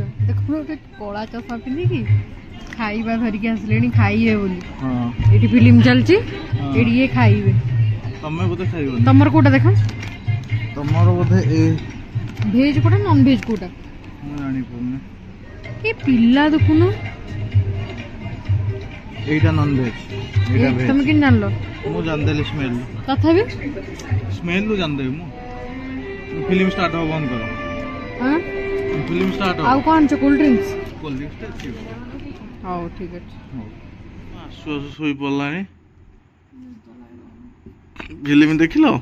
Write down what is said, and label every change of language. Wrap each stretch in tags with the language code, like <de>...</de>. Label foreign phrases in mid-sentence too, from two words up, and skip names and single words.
<or>ଦେଖୁନ ଗୋଟେ କଳା ଚଷମା ପିନ୍ଧିକି ଖାଇବା ଧରିକି ଆସିଲେଣି ଖାଇବେ ବୋଲି। ଏଇଠି ଫିଲ୍ମ ଚାଲିଛି ଏଇଠି ଇଏ ଖାଇବେ। ତମେ ବୋଧେ ଖାଇବ? ତମର କୋଉଟା ଦେଖ? ତମର ବୋଧେ</or> <en>veg କୋଉଟା non veg</en> <or>କୋଉଟା? ମୁଁ ଜାଣିପାରୁନି। ଏ ପିଲା ଦେଖୁନ</or> <bn>এইটা</bn> <en>non veg</en> <bn>এইটা ভেজ। তুমি কেন জানলো?</bn> <or>ମୁଁ ଜାଣିଦେଲି ସ୍ମେଲ। ତଥାପି ସ୍ମେଲରୁ ଜାଣିଦେବି ମୁଁ।</or> <en>film start</en> <or>ହବ ବନ୍ଦ କର।</or> <en>film start</en> <or>ହବ। ଆଉ କ'ଣ ଆଣିଛ?</or> <en>cold drinks? cold drinks</en> <or>ଅଛି। ହଉ ଠିକ୍ ଅଛି। ଆସୁ ଆସୁ ଶୋଇ ପଡ଼ିଲାଣି। ଫିଲ୍ମ ଦେଖିଲ?</or>